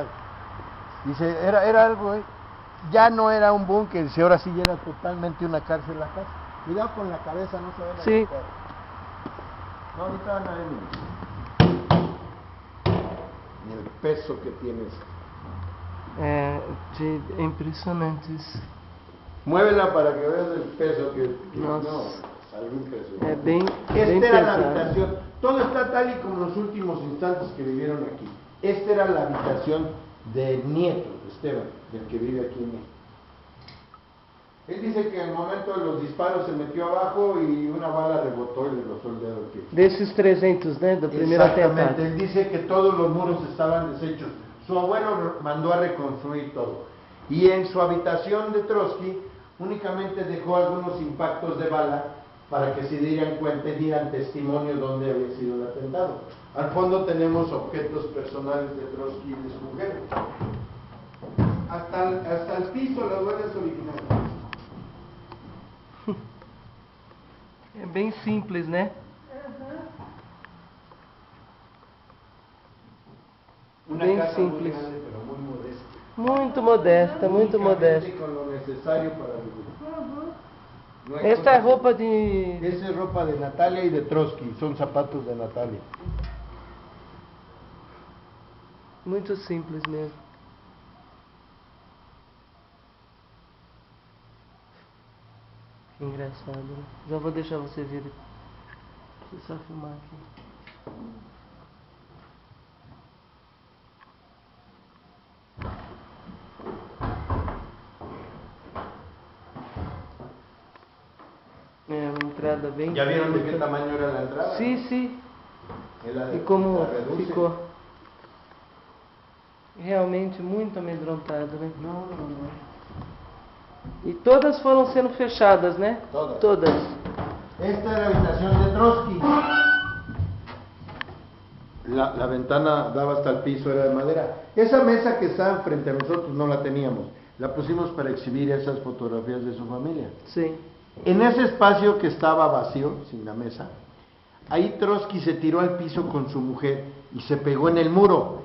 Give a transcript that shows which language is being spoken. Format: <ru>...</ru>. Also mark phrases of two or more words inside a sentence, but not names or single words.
<es>Dice, era algo, ya no era un búnker, dice, ahora sí ya era totalmente una cárcel la casa. Cuidado con la cabeza, no se vayan a Sí. golpear. No, ahorita van a ver ni el peso que tienes.</es> <pt>É impressionante isso.</pt> <es>Muévela para que veas el peso que</es> <pt>Nossa.</pt> <es>no, algún peso.</es> <pt>É bem</pt> <es>Esta era la</es> <pt>pesado.</pt> <es>habitación. Todo está tal y como los últimos instantes que vivieron aquí. Esta era la habitación del nieto de Esteban, del que vive aquí en México. Él dice que en el momento de los disparos se metió abajo y una bala rebotó y le rozó el dedo del pie.</es> <pt>Desses 300, né? Do primeiro</pt> <es>Exactamente,</es> <pt>atentado.</pt> <es>él dice que todos los muros estaban deshechos. Su abuelo mandó a reconstruir todo. Y en su habitación de Trotsky únicamente dejó algunos impactos de bala para que se dieran cuenta y dieran testimonio de dónde había sido el atentado. Al fondo tenemos objetos personales de Trotsky y de su mujer. Hasta el piso, las huellas originales.</es> <pt>É bem simples, né?</pt> <es>Una</es> <pt>Bien</pt> <es>casa</es> <pt>simples.</pt> <es>muy grande, pero muy modesta.</es> <pt>Muito modesta, muito</pt> <es>Únicamente</es> <pt>modesta.</pt> <es>con lo necesario para vivir. No hay</es> <pt>Esta é</pt> <es>cosas-</es> <pt>roupa de...</pt> <es>Esa es ropa de Natalia y de Trotsky, son zapatos de Natalia.</es> <pt>Muito simples mesmo. Que engraçado, né? Já vou deixar você ver. Deixa eu só filmar aqui. É uma entrada bem...</pt> <es>¿Ya vieron de qué</es> <pt>bonita.</pt> <es>tamaño era la entrada?</es> <pt>Sim, sim.</pt> <es>Era</es> <pt>E como</pt> <es>la reduce.</es> <pt>ficou. Realmente muito amedrontado, né?</pt> <es>No, no, no.</es> <pt>E todas foram sendo fechadas, né? Todas. Todas.</pt> <es>Esta es la habitación de Trotsky. La ventana daba hasta el piso, era de madera. Esa mesa que está frente a nosotros no la teníamos. La pusimos para exhibir esas fotografías de su familia.</es> <pt>Sim.</pt> <es>En ese espacio que estaba vacío, sin la mesa, ahí Trotsky se tiró al piso con su mujer y se pegó en el muro.</es>